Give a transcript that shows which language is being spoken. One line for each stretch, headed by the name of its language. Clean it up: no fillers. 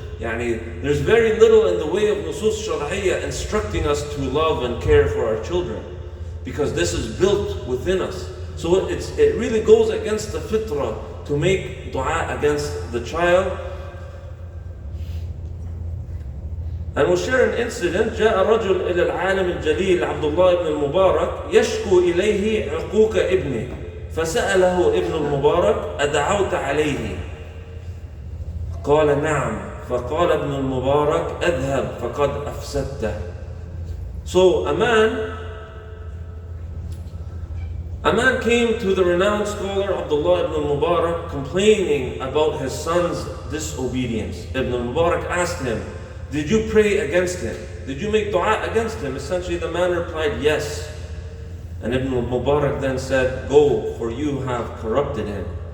English: There's very little in the way of nusus shar'iyya instructing us to love and care for our children, because this is built within us. So it really goes against the fitrah to make dua against the child. And we'll share an incident.
Arabic: جاء رجل إلى العالم الجليل عبد الله بن المبارك يشكو إليه عقوق ابنه فسأله ابن المبارك أدعوت عليه؟ قال نعم. فقال ابن المبارك اذهب فقد أفسدته.
English: So a man came to the renowned scholar Abdullah ibn al-Mubarak complaining about his son's disobedience. Ibn al-Mubarak asked him, did you pray against him? Did you make dua against him? Essentially the man replied, yes. And Ibn al-Mubarak then said, go, for you have corrupted him.